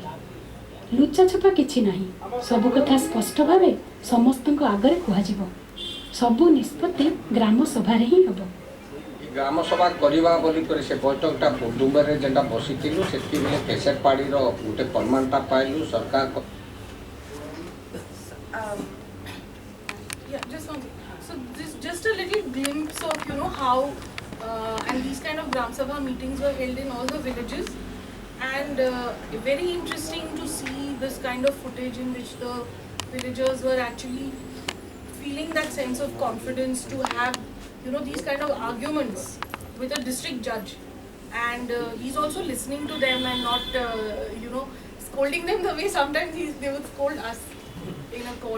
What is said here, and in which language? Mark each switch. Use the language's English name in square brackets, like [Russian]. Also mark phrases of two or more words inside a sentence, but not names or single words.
[Odia] ଲୁଚାଛପା କିଛି ନାହିଁ, ସବୁ କଥା ସ୍ପଷ୍ଟ ଭାବେ ସମସ୍ତଙ୍କ ଆଗରେ କୁହାଯିବ। ସବୁ ନିଷ୍ପତ୍ତି ଗ୍ରାମ ସଭାରେ ହିଁ ହେବ। ଗ୍ରାମ ସଭା କରିବା ବୋଲିକରି ସେ ବୈଠକଟା କୁଟୁମ୍ବରେ ଯେନ୍ଟା ବସିଥିଲୁ ସେତିକିବେଳେ କେଶର ପାଡ଼ିର ଗୋଟେ ପ୍ରମାଣଟା ପାଇଲୁ ସରକାର [English] Yeah, just one thing. So this just a little glimpse of how and these kind of Gram Sabha meetings were held in all the villages, and very interesting to see this kind of footage in which the villagers were actually feeling that sense of confidence to have these kind of arguments with a district judge, and he's also listening to them and not scolding them the way sometimes they would scold us in a court.